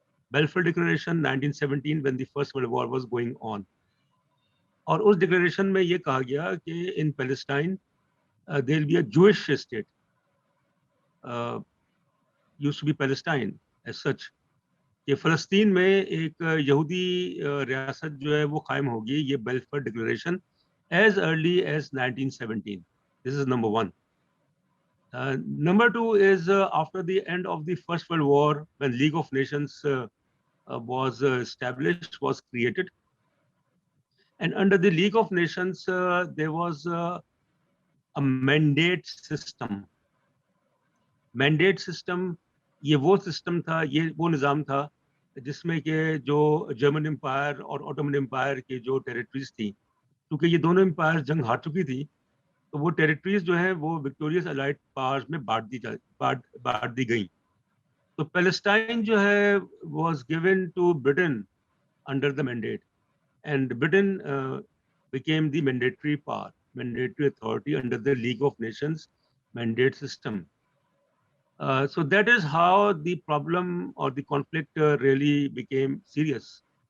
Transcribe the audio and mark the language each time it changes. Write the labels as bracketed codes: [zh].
[en] Balfour Declaration 1917 when the First World War was going on. [hi] और उस declaration में ये कहा गया कि [en] in Palestine there will be a Jewish state. Used to be Palestine as such. [hi] कि फ़लस्तीन में एक यहूदी रियासत जो है वो कायम होगी, ये बेल्फर declaration [en] as early as 1917. This is number one. Number two is after the end of the First World War, when League of Nations was established, was created. And under the League of Nations, there was a mandate system. [hi] Mandate system, ये वो system था, ये वो निज़ाम था जिसमें कि जो German empire और ऑटोमन एम्पायर की जो टेरिटरीज थी, क्योंकि ये दोनों एम्पायर जंग हार चुकी थी, तो वो टेरिटरीज जो है वो विक्टोरियस अलाइड पावर्स में बांट दी गई. तो पैलेस्टाइन जो है [en] was given to Britain under the mandate, and Britain became the mandatory power, mandatory authority under the League of Nations mandate system. So that is how the problem or the conflict really became serious.